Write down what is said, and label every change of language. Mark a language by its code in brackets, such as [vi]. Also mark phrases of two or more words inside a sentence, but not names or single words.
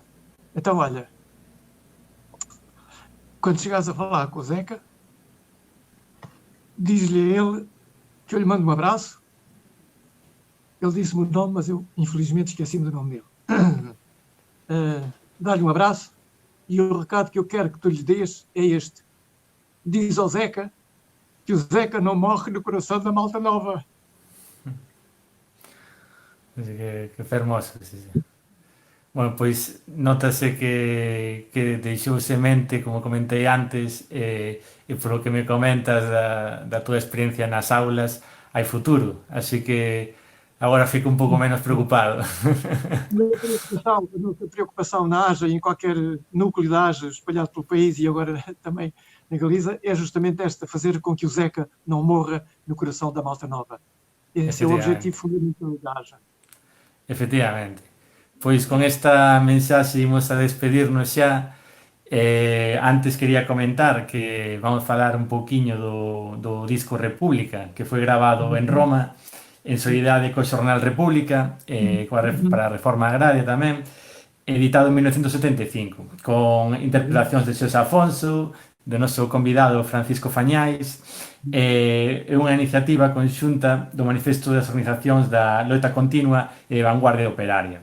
[pt] Então, olha, quando chegares a falar com o Zeca, diz-lhe a ele que eu lhe mando um abraço. Ele disse-me o nome, mas eu, infelizmente, esqueci-me do nome dele. Dá-lhe um abraço e o recado que eu quero que tu lhe dês é este. Diz ao Zeca que o Zeca não morre no coração da malta nova. [gl] Que fermoso. Bueno, pois notase que deixou semente, como comentei antes, e polo que me comentas da tua experiencia nas aulas, hai futuro, así que agora fico un pouco menos preocupado. [pt] Não tem preocupação na AJA e em qualquer núcleo da AJA espalhado pelo país e agora também na Galiza, é justamente esta, fazer com que o Zeca não morra no coração da malta nova. Esse é o objetivo fundamental da AJA. [gl] Efectivamente. Pois con esta mensaxe imos a despedirnos xa. Antes quería comentar que vamos falar un pouquiño do disco República, que foi grabado en Roma en solidariedade co Xornal República, para a Reforma Agraria tamén, editado en 1975, con interpretacións de Xosé Afonso, do noso convidado Francisco Fañáis, é unha iniciativa conxunta do Manifesto das Organizacións da Loita Continua e Vanguardia Operaria.